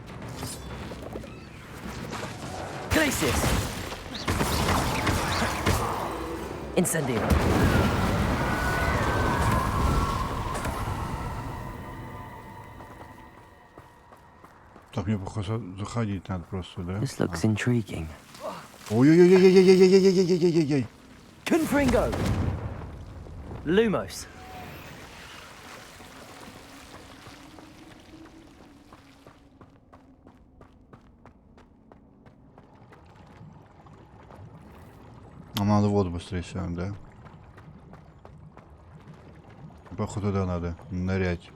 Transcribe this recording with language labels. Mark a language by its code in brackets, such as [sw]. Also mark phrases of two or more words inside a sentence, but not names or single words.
[ru] Glacius. Incendio. Так, мне похоже заходить надо просто, да? [en] This looks intriguing. [ru] Ой-ой-ой-ой-ой-ой-ой-ой-ой-ой-ой-ой-ой-ой-ой. Confringo. Lumos. Нам надо воду быстрее сядем, да? Походу туда надо нырять.